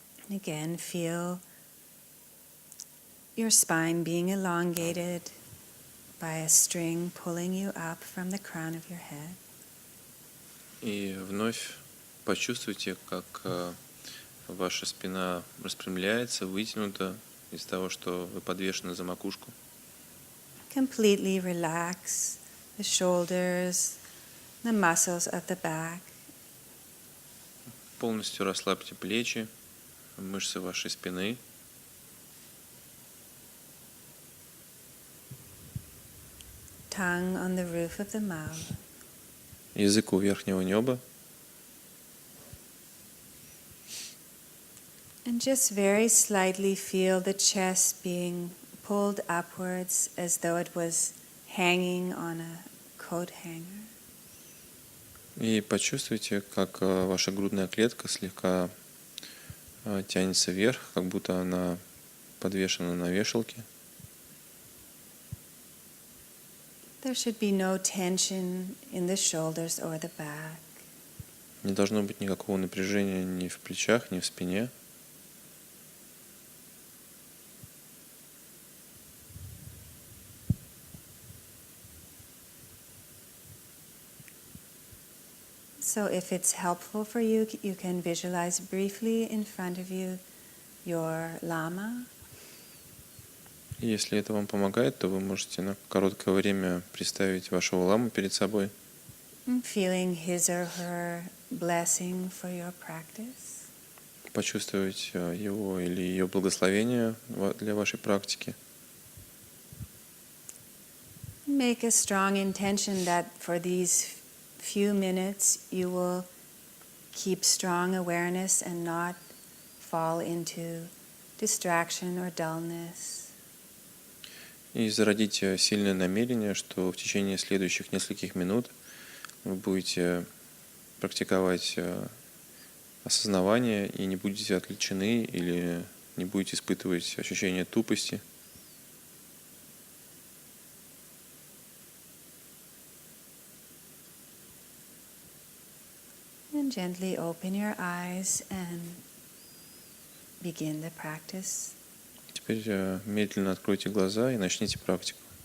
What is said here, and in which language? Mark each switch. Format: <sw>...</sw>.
<en>Again, feel your spine being elongated by a string pulling you up from the crown of your head.</en> <ru>И вновь почувствуйте, как ваша спина распрямляется, вытянута из-за того, что вы подвешены за макушку.</ru> <en>Completely relax the shoulders, the muscles of the back.</en> <ru>Полностью расслабьте плечи, мышцы вашей спины.</ru> <en>Tongue on the roof of the mouth.</en> <ru>Язык у верхнего неба.</ru> <en>And just very slightly feel the chest being pulled upwards as though it was hanging on a coat hanger.</en> <ru>И почувствуйте, как ваша грудная клетка слегка тянется вверх, как будто она подвешена на вешалке.</ru> <en>There should be no tension in the shoulders or the back.</en> <ru>Не должно быть никакого напряжения ни в плечах, ни в спине.</ru> <en>So if it's helpful for you, you can visualize briefly in front of you your lama.</en> <ru>И если это вам помогает, то вы можете на короткое время представить вашего ламу перед собой,</ru> <en>Feeling his or her blessing for your practice.</en> <ru>почувствовать его или ее благословение для вашей практики.</ru> <en>Make a strong intention that for these few minutes you will keep strong awareness and not fall into distraction or dullness.</en> <ru>И зародите сильное намерение, что в течение следующих нескольких минут вы будете практиковать осознавание и не будете отвлечены или не будете испытывать ощущение тупости.</ru> <en>And gently open your eyes and begin the practice.</en> <ru>Теперь медленно откройте глаза и начните практику.</ru>